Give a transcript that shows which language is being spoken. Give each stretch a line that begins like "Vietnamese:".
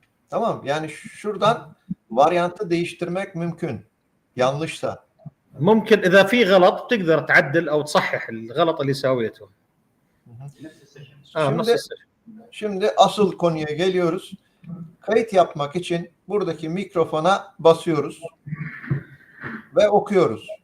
Turkish: Tamam, yani şuradan varyantı değiştirmek mümkün. Yanlışsa.
Arabic: ممكن اذا في غلط تقدر تعدل او تصحح الغلط اللي سويته.
Turkish: Şimdi asıl konuya geliyoruz. Kayıt yapmak için buradaki mikrofona basıyoruz ve okuyoruz.